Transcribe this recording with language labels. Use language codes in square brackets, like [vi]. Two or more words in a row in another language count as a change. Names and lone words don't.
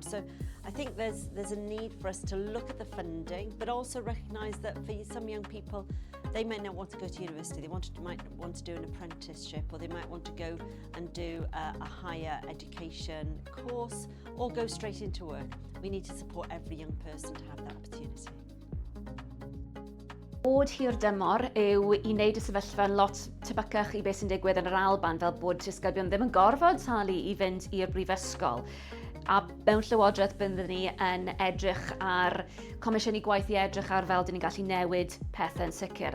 [en] So I think there's a need for us to look at the funding, but also recognise that for some young people, they may not want to go to university, they might want to do an apprenticeship, or they might want to go and do a higher education course, or go straight into work. We need to support every young person to have that opportunity. [cy] Bod hir dymor yw i wneud y sefyllfa'n lot tebycach i beth sy'n digwydd yn yr Alban, fel bod disgyblion ddim yn gorfod talu i fynd i'r brifysgol. A mewn llywodraeth byddwn ni yn edrych ar comisiynu gwaith i edrych ar fel dyn ni'n gallu newid pethau'n sicr.